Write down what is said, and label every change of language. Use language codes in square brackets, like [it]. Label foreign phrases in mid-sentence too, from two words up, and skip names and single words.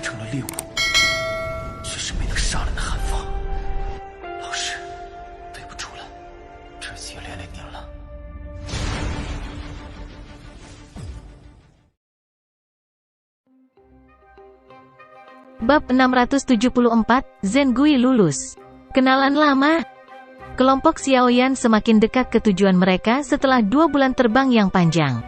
[zh] 猎物，却是没能杀了那韩放。老师，对不住了，这次也连累您了。 [id] Bab 674, Zengui lulus. Kenalan lama. Kelompok Xiaoyan semakin dekat ke tujuan mereka setelah 2 bulan terbang yang panjang.